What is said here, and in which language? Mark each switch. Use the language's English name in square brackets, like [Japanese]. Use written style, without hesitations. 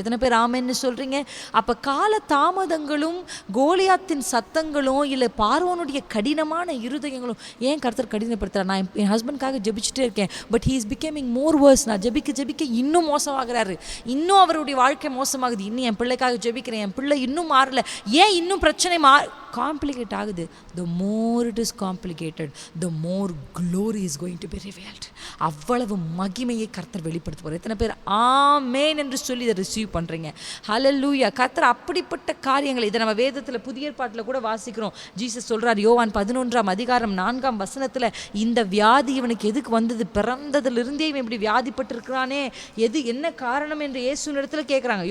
[Tamil] எத்தனை பேர் ஆமென்னு சொல்கிறீங்க? அப்போ கால தாமதங்களும் கோலியாத்தின் சத்தங்களும் இல்லை பார்வோனுடைய கடினமான இருதயங்களும் ஏன் கர்த்தர் கடினப்படுத்துகிறார்? நான் என் ஹஸ்பண்ட்காக ஜெபிச்சுட்டே இருக்கேன், [English] But he is becoming more worse. [Tamil] நான் ஜெபிக்க இன்னும் மோசமாகிறாரு, இன்னும் அவருடைய வாழ்க்கை மோசமாகுது. இன்னும் என் பிள்ளைக்காக ஜெபிக்கிறேன், என் பிள்ளை இன்னும் மாறல, ஏன் இன்னும் பிரச்சனை காம்ப்ளிகேட் ஆகுது? [English] the more it is complicated, the more glory is going to be revealed. [Tamil] அவ்வளவு மகிமையை கர்த்தர் வெளிப்படுத்துவார். எத்தனை பேர் ஆமென் என்று சொல்லி இதை ரிசீவ் பண்ணுறீங்க? ஹல்லேலூயா. கர்த்தர் அப்படிப்பட்ட காரியங்களை, இதை நம்ம வேதத்தில் புதிய ஏற்பாட்டில் கூட வாசிக்கிறோம். ஜீசஸ் சொல்கிறார் யோவான் 11ஆம் அதிகாரம் 4ஆம் வசனத்தில், இந்த வியாதி இவனுக்கு எதுக்கு வந்தது? பிறந்ததிலிருந்தே இவன் இப்படி வியாதிப்பட்டிருக்கிறானே, என்ன காரணம் என்று இயேசுவின் இடத்துல கேட்குறாங்க.